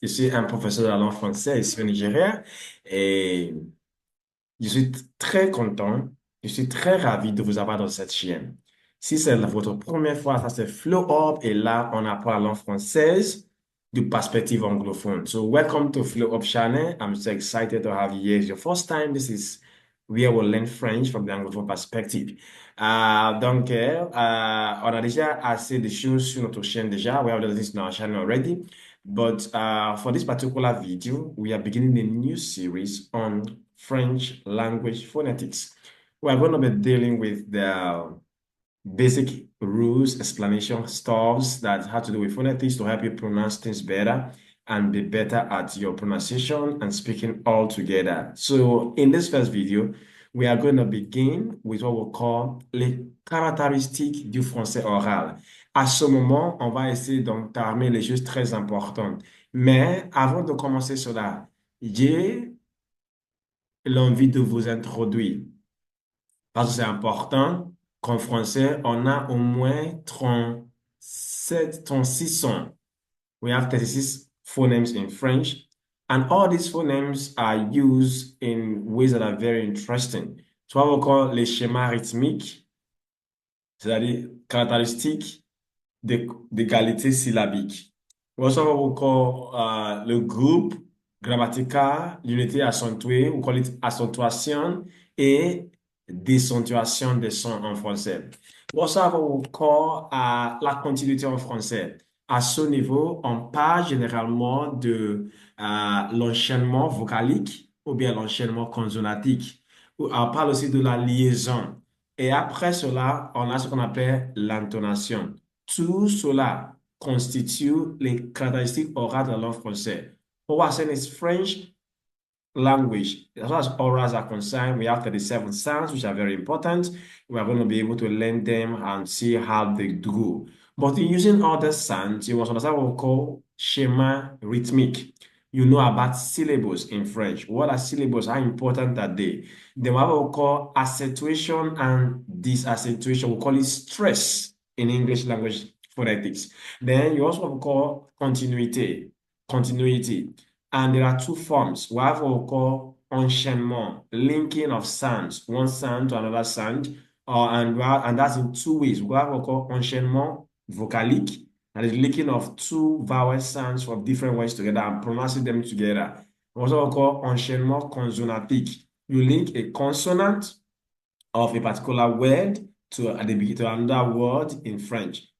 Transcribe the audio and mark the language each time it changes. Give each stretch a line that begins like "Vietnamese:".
French: Je suis un professeur de la langue française ici au Nigeria et je suis très content, je suis très ravi de vous avoir dans cette chaîne. Si c'est votre première fois, ça c'est Flow Up et là, on apprend la langue française de perspective anglophone.
English: So, welcome to Flow Up channel. I'm so excited to have you here. It's your first time. This is where we'll learn French from the anglophone perspective.
French: On a déjà assez de choses sur notre chaîne déjà.
English: We have done this on our channel already. But for this particular video, we are beginning a new series on French language phonetics. We are going to be dealing with the basic rules, explanation, stuffs that have to do with phonetics to help you pronounce things better and be better at your pronunciation and speaking all together. So in this first video, we are going to begin with what we call
French: les caractéristiques du français oral. À ce moment, on va essayer d'entamer les choses très importantes. Mais avant de commencer cela, j'ai l'envie de vous introduire parce que c'est important qu'en français, on a au moins 37, 36 sons. We have 36 phonemes in French, and all these phonemes are used in ways that are very interesting. Soit encore les schémas rythmiques, c'est-à-dire caractéristiques d'égalité syllabique. On reçoit encore le groupe grammatical, l'unité accentuée, on
English: call it
French: accentuation et décentuation des sons en français. On reçoit encore la continuité en français. À ce niveau, on parle généralement de l'enchaînement vocalique ou bien l'enchaînement consonantique. On parle aussi de la liaison. Et après cela, on a ce qu'on appelle l'intonation. Tout cela constitue les caractéristiques orales de la langue française.
English: What we're saying is French language. As far as orals are concerned, we have 37 sounds, which are very important. We are going to be able to learn them and see how they do. But in using other sounds, you must understand what we call schéma rythmique. You know about syllables in French. What are syllables? How important are they? Then we have what we call accentuation and disaccentuation. We call it stress in English language phonetics. Then you also have what we call continuity. Continuity. And there are two forms. We have what we call enchaînement, linking of sounds, one sound to another sound, and that's in two ways. We have what we call enchaînement vocalique, and the linking of two vowel sounds from different words together and pronouncing them together. Also, we call enchaînement consonantique. You link a consonant of a particular word to at the beginning to another word in French.